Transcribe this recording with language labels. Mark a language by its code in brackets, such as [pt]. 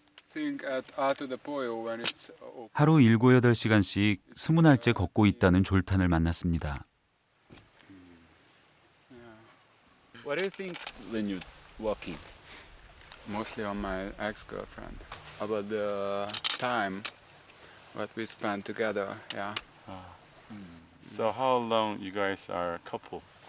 [en] think at Alto de Pollo when it's [ko] 하루 7, 8시간씩 20날째 걷고 있다는 졸탄을 만났습니다. [en] What do you think when you're walking? mostly on my ex-girlfriend about the time what we spent together. Yeah, So how long you guys are a couple?